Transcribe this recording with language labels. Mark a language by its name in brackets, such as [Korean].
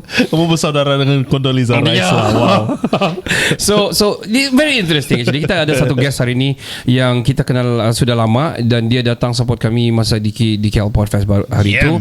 [Malay] Kamu bersaudara dengan Condoleezza Rice lah. Wow. [English] So very interesting actually. [Malay] Kita ada satu guest hari ni yang kita kenal sudah lama, dan dia datang support kami masa di KL Podcast hari itu.